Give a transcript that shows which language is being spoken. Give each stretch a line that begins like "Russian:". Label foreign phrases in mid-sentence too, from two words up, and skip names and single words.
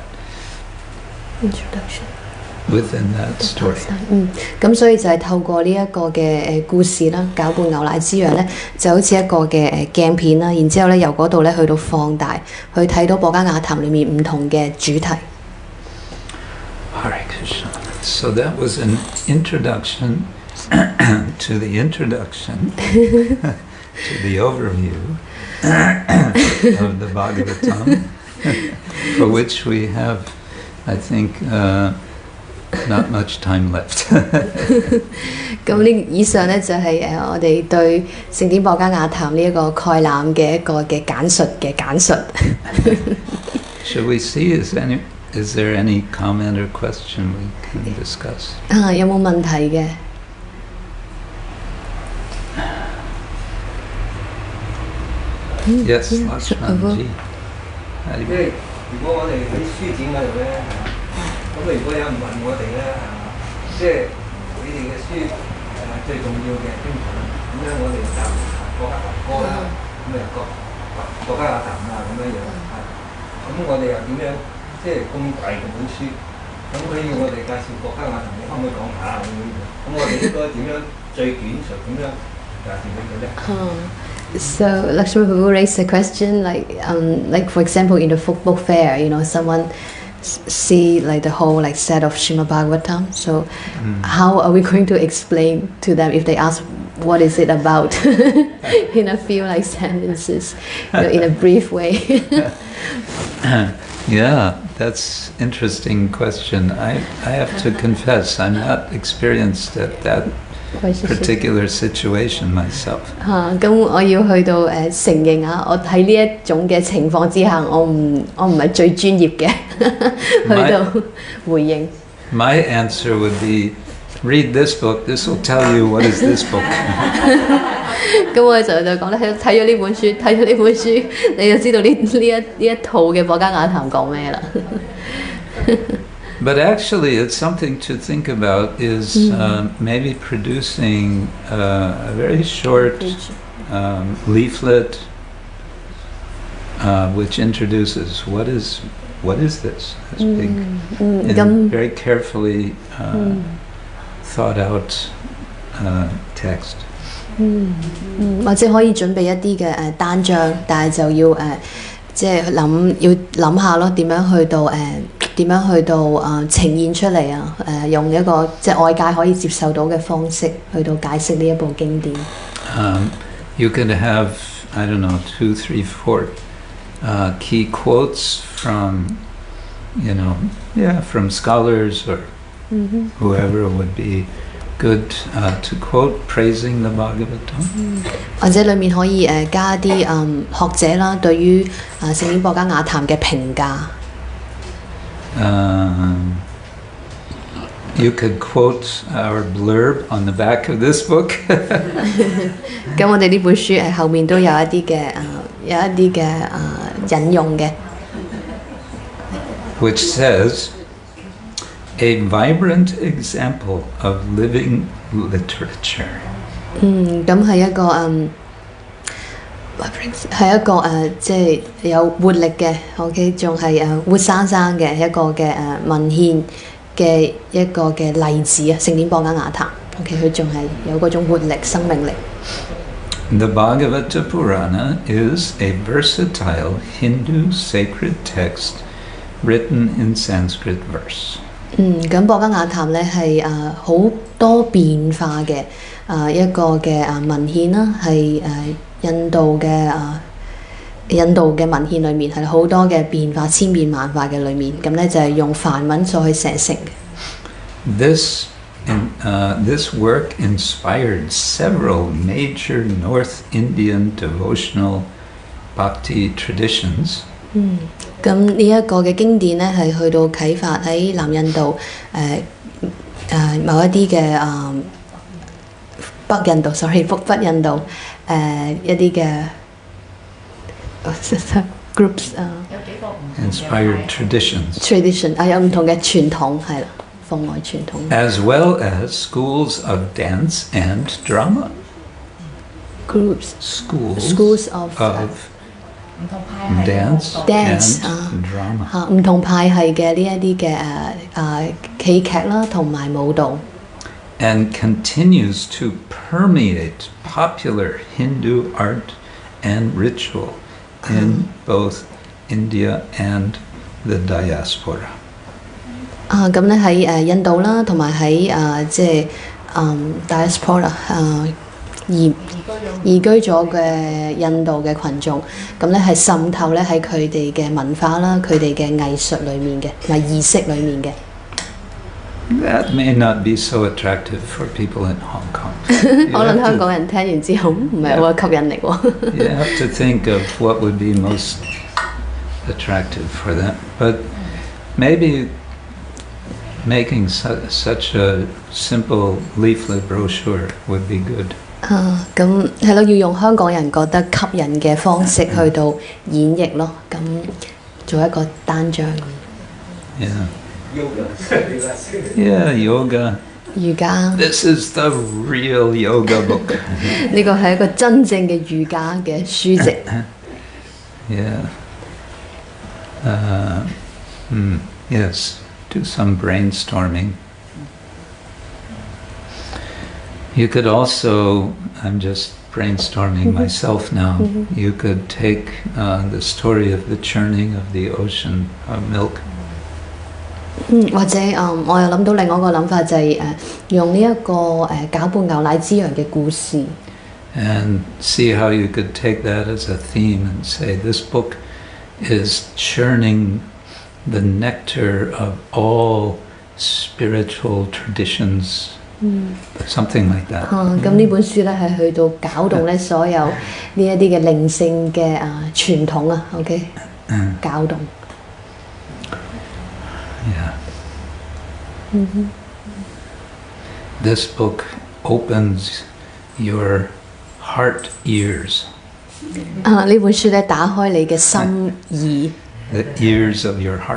English: introduction, within that story.
Cantonese: 咁所以就係透過呢一個嘅故事啦，攪拌牛奶之羊咧，就好似一個嘅鏡片啦，然之後咧由嗰度咧去到放大，去睇到博伽雅談裏面唔同嘅主題。
English: Hare Krishna. So that was an introduction to the introduction to the overview of the Bhagavatam, for which we have, I think, not much time left.
Cantonese: 咁呢以上呢，就係我哋對聖典博家雅談呢一個概覽嘅一個嘅簡述。
English: Should we see, is there any comment or question we can discuss?
Cantonese: 有冇問題嘅？
English: Yes, Lakshmanji.
Cantonese: 即係如果我哋喺書展嗰度咧，咁如果有人問我哋咧，即係你哋嘅書最重要嘅經典，咁樣我哋就國家歌啦，咁國家雅談啊咁樣樣，咁我哋又點樣即係咁大嘅本書，咁佢要我哋介紹國家雅談，你可唔可以講下咁我哋應該點樣最短述咁樣介紹俾佢咧？
English: So Lakshmi Prabhu raised a question like for example in the book fair, someone see like the whole like set of Srimad-Bhagavatam. So how are we going to explain to them if they ask what is it about in a few like sentences, in a brief way? Yeah, that's interesting question. I have to confess I'm not experienced at that particular situation myself.
Cantonese: 咁我要去到承認啊，我喺呢一種嘅情況之下，我唔係最專業嘅去到回應。
English: My answer would be, read this book. This will tell you what is this book.
Cantonese: 咁我就講咧，睇咗呢本書，你就知道呢一套嘅博家雅談講咩啦。
English: But actually, it's something to think about. Is maybe producing a very short leaflet which introduces what is this big and very carefully thought out text.
Cantonese: 或者可以準備一啲嘅單張，但係就要即係諗下咯，點樣去到呈現出嚟啊？用一個即係外界可以接受到嘅方式去到解釋呢一部經典。
English: You could have, I don't know, 2, 3, 4 key quotes from, from scholars or whoever would be good to quote praising the Bhagavatam.
Cantonese: 或者裡面可以加啲學者啦，對於聖典博家雅談嘅評價。
English: You could quote our blurb on the back of this book.
Cantonese: 咁我哋呢本書後面都有一啲嘅引用嘅。
English: Which says, a vibrant example of living literature.
Cantonese: 咁係一個即係有活力嘅 ，OK， 仲係活生生嘅一個嘅文獻嘅一個嘅例子啊！聖典博家雅談 ，OK， 佢仲係有嗰種活力、生命力。
English: The Bhagavata Purana is a versatile Hindu sacred text written in Sanskrit verse.
Cantonese: 咁博家雅談咧係好多變化嘅一個嘅文獻啦，係印度嘅文獻裏面係好多嘅變化，千變萬化嘅裏面，咁咧就係用梵文所去寫成嘅。
English: This work inspired several major North Indian devotional bhakti traditions.
Cantonese: 咁呢一個嘅經典咧係去到啟發喺南印度某一啲嘅北印度一啲嘅 groups
English: inspired traditions.
Cantonese: tradition 有唔同嘅傳統係啦，奉愛傳統。
English: As well as schools of dance and drama. Schools of dance and drama.
Cantonese: 唔同派系嘅呢一啲嘅戲劇啦，同埋舞蹈。
English: And continues to permeate popular Hindu art and ritual in both India and the diaspora.
Cantonese: 咁咧喺印度啦，同埋喺即係diaspora 移居咗嘅印度嘅群眾，咁咧係滲透咧喺佢哋嘅文化啦、佢哋嘅藝術裏面嘅，同埋儀式裏面嘅。
English: That may not be so attractive for people in Hong Kong.
Cantonese: 可能香港人聽完之後唔係好有吸引力喎。
English: You have to think of what would be most attractive for them. But maybe making such a simple leaflet brochure would be good.
Cantonese: 咁係咯，要用香港人覺得吸引嘅方式去到演繹咯，咁做一個單張咁。
English: Yeah. Yeah, yoga.
Cantonese: 瑜伽。
English: This is the real yoga book.
Cantonese: 呢個係一個真正嘅瑜伽嘅書籍。
English: Yeah. Yes. Do some brainstorming. You could also, I'm just brainstorming myself now, you could take the story of the churning of the ocean of milk.
Cantonese: 或者我又諗到另外一個諗法就係用呢一個攪拌牛奶之羊嘅故事。
English: And see how you could take that as a theme and say this book is churning the nectar of all spiritual traditions, something like that.
Cantonese: 咁呢本書咧係去到攪動咧所有呢一啲嘅靈性嘅傳統啊 ，OK， 攪動。
English: Yeah. This book opens your heart ears.
Cantonese: 呢本書咧打開你嘅心耳。
English: The ears of your heart.